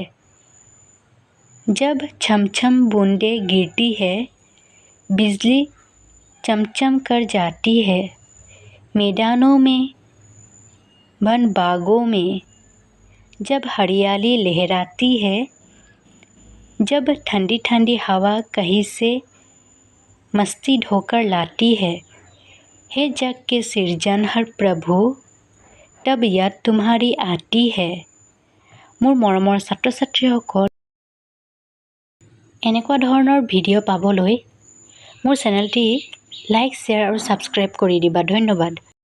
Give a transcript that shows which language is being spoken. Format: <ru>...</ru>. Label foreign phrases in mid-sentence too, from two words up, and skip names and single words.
<hi>जब छम छम बूंदे गिरती है, बिजली चमचम कर जाती है, मैदानों में वन बागों में जब हरियाली लहराती है, जब ठंडी ठंडी हवा कहीं से मस्ती ढोकर लाती है, हे जग के सृजनहार प्रभु, तब याद तुम्हारी आती है।</hi> <as>মোৰ মৰমৰ ছাত্ৰ ছাত্ৰীসকল, এনেকুৱা ধৰণৰ ভিডিঅ' পাবলৈ মোৰ চেনেলটি লাইক, শ্বেয়াৰ আৰু ছাবস্ক্ৰাইব কৰি দিবা। ধন্যবাদ।</as>